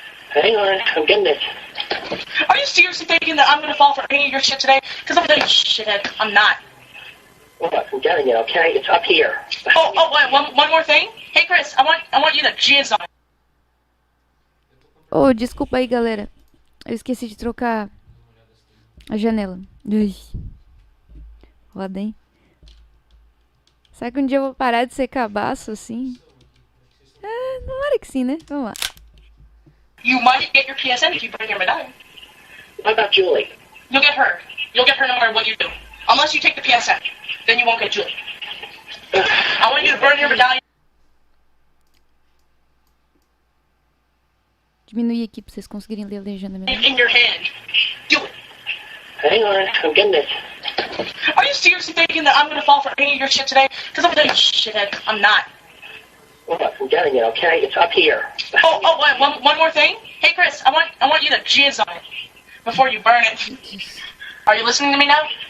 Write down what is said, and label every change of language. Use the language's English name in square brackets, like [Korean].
[English] Hang on, I'm getting it. Are you seriously thinking that I'm gonna fall for any of your shit today? Because I'm gonna tell you, shithead, I'm not. Look, I'm getting it, okay? It's up here. Wait, one more thing? Hey, Chris, I want you to jizz on it. [Portuguese] Oh, desculpa aí, galera. Eu esqueci de trocar a janela. Ui. Roda, hein? Será que um dia eu vou parar de ser cabaço assim? Tomara que sim, né? Vamos lá. [English] You might get your PSN if you burn your medallion. What about Julie? You'll get her. You'll get her no matter what you do. Unless you take the PSN. Then you won't get Julie. I want you to burn your medallion. [Portuguese] Diminuir aqui pra vocês conseguirem ler a legenda melhor. [English] In your hand. Do it. Hang on, I'm getting it. Are you seriously thinking that I'm gonna fall for any of your shit today? Because I'm gonna tell you, shithead, I'm not. Look, I'm getting it, okay? It's up here. Wait, one more thing? Hey, Chris, I want you to jizz on it before you burn it. Are you listening to me now?